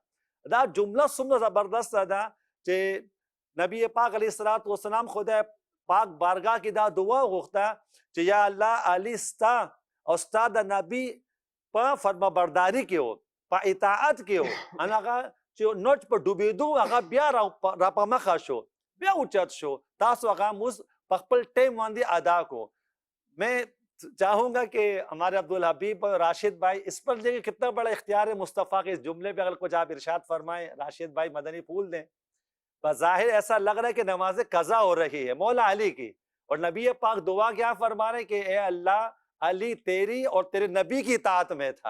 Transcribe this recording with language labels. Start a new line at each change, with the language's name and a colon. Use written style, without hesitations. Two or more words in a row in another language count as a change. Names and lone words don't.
Pashto: دا جمله څومره زبردسته ده چې نبی پاک
Arabic: علیه الصلاۃ والسلام
Pashto: خدای پاک بارگاہ کې دا دعا غوښته چې یا الله علی ستا او ستا د نبی په فرمانبرداري کې و، په اطاعت کې و، هغه چې نوټ په ډوبېدو هغه بیا را په مخه شو، بیا اوچت شو، تاسو هغه مونځ په خپل ټیم باندې ادا کو.
Urdu: میں چاہوں گا کہ ہمارے عبدالحبیب راشد بھائی اس پر دیکھیں کتنا بڑا اختیار مصطفیٰ کے اس جملے پہ اگر کچھ آپ ارشاد فرمائیں راشد بھائی مدنی پھول دیں. بظاہر ایسا لگ رہا ہے کہ نماز قضا ہو رہی ہے مولا علی کی، اور نبی پاک دعا کیا فرما رہے ہیں کہ اے اللہ علی تیری اور تیرے نبی کی اطاعت میں تھا.